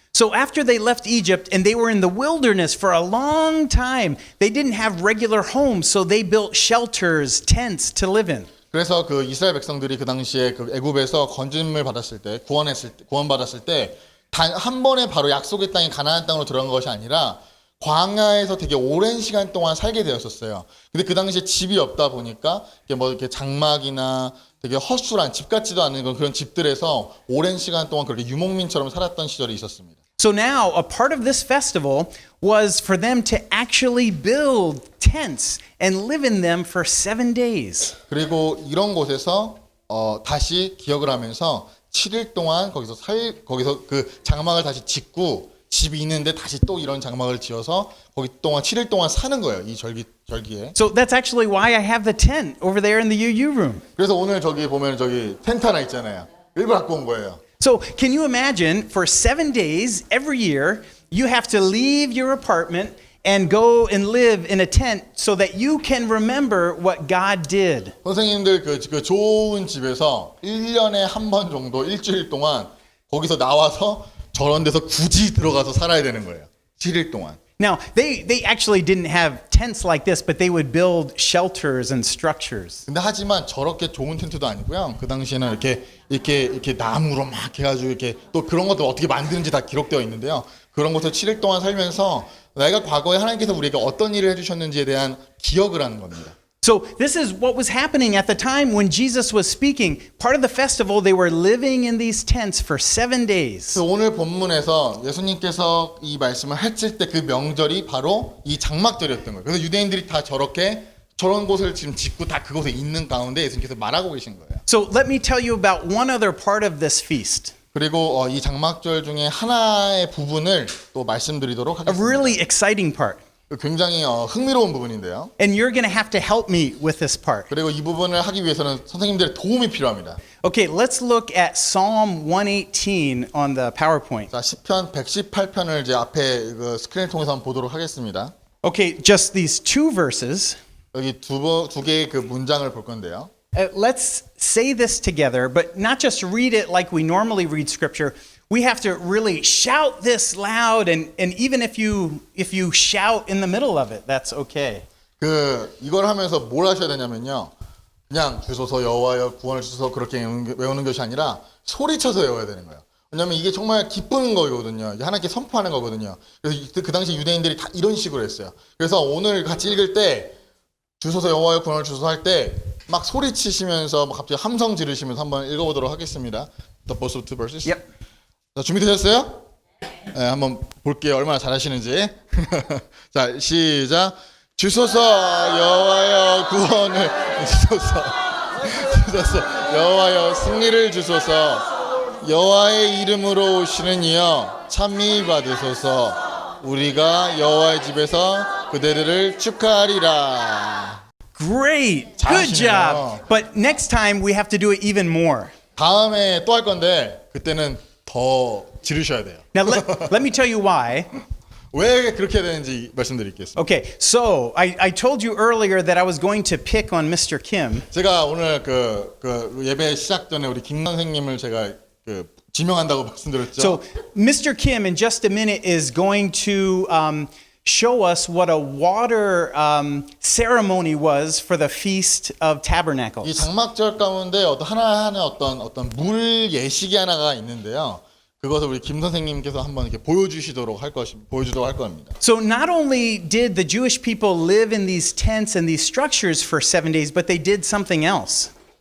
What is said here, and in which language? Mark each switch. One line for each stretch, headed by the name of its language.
English: So after they left Egypt and they were in the wilderness for a long time, they didn't have regular homes, so they built shelters, tents to live in.
Korean: 그래서 그 이스라엘 백성들이 그 당시에 그 애굽에서 건짐을 받았을 때, 구원받았을 때 단 한 번에 바로 약속의 땅인 가나안 땅으로 들어간 것이 아니라 광야에서 되게 오랜 시간 동안 살게 되었었어요. 근데 그 당시에 집이 없다 보니까 이렇게 장막이나 되게 허술한 집 같지도 않은 그런 집들에서 오랜 시간 동안 그렇게 유목민처럼 살았던 시절이 있었습니다.
English: So now a part of this festival was for them to actually build tents and live in them for 7 days.
Korean: 그리고 이런 곳에서 다시 기억을 하면서 7일 동안 거기서 그 장막을 다시 짓고 집이 있는데 다시 또 이런 장막을 지어서 거기 동안 7일 동안 사는 거예요. 이 절기에.
English: So that's actually why I have the tent over there in the UU room.
Korean: 그래서 오늘 저기 보면 저기 텐트 하나 있잖아요. 일부러 갖고 온 거예요.
English: So can you imagine for 7 days every year you have to leave your apartment and go and live in a tent so that you can remember what God did.
Korean: 선생님들 그 좋은 집에서 1년에 한 번 정도 일주일 동안 거기서 나와서 저런 데서 굳이 들어가서 살아야 되는 거예요. 7일 동안.
English: Now, they actually didn't have tents like this, but they would build shelters and structures.
Korean: 근데 하지만 저렇게 좋은 텐트도 아니고요. 그 당시에는 이렇게 나무로 막 해가지고 이렇게 또 그런 것도 어떻게 만드는지 다 기록되어 있는데요. 그런 곳을 7일 동안 살면서 내가 과거에 하나님께서 우리에게 어떤 일을 해주셨는지에 대한 기억을 하는 겁니다.
English: So this is what was happening at the time when Jesus was speaking. Part of the festival, they were living in these tents for 7 days.
Korean: 그래서 오늘 본문에서 예수님께서 이 말씀을 했을 때 그 명절이 바로 이 장막절이었던 거예요. 그래서 유대인들이 다 저런 곳을 지금 짓고 다 그곳에 있는 가운데 예수님께서 말하고 계신 거예요.
English: So let me tell you about one other part of this feast.
Korean: 그리고 이 장막절 중에 하나의 부분을 또 말씀드리도록
English: A
Korean: 하겠습니다.
English: really exciting part.
Korean: 굉장히 흥미로운 부분인데요.
English: And you're going to have to help me with this part.
Korean: 그리고 이 부분을 하기 위해서는 선생님들의 도움이 필요합니다.
English: Okay, let's look at Psalm 118 on the PowerPoint.
Korean: 자, 시편 118편을 이제 앞에 그 스크린을 통해서 한번 보도록 하겠습니다.
English: Okay, just these two verses.
Korean: 여기 두 개의 그 문장을 볼 건데요.
English: Let's say this together, but not just read it like we normally read scripture. We have to really shout this loud, and even if you shout in the middle of it, that's okay.
Korean: 이걸 하면서 뭘 하셔야 되냐면요. 그냥 주소서 여호와여 구원을 주소서 그렇게 외우는 것이 아니라 소리쳐서 외워야 되는 거예요. 왜냐하면 이게 정말 기쁜 거거든요. 하나님께 선포하는 거거든요. 그래서 그 당시 유대인들이 다 이런 식으로 했어요. 그래서 오늘 같이 읽을 때 주소서 여호와여 구원을 주소서 할 때 막 소리치시면서 막 갑자기 함성 지르시면서 한번 읽어보도록 하겠습니다.
English: The both of two verses. Yep.
Korean: 자, 준비되셨어요? 네, 한번 볼게요. 얼마나 잘하시는지. 자, 시작. 주소서 여호와여 구원을 주소서. 주소서 여호와여 승리를 주소서. 여호와의 이름으로 오시는 이여 찬미 받으소서. 우리가 여호와의 집에서 그대들을 축하하리라.
English: Great. Good job. But next time we have to do it even more.
Korean: 다음에 또 할 건데 그때는 더 지르셔야 돼요.
English: Now let me tell you why.
Korean: 왜 그렇게 해야 되는지 말씀드리겠습니다.
English: Okay, so I told you earlier that I was going to pick on Mr. Kim.
Korean: 제가 오늘 그 예배 시작 전에 우리 김 선생님을 제가 지명한다고 말씀드렸죠.
English: So Mr. Kim in just a minute is going to show us what a water ceremony was for the Feast of
Korean: 이
English: Tabernacles.
Korean: 장막절 가운데 하나하나 어떤 물 예식이 하나가 있는데요. 그것을 우리 김 선생님께서 한번 이렇게 보여주도록 할 겁니다.
English: So not only did the Jewish people live in these tents and these structures for 7 days, but they did something else.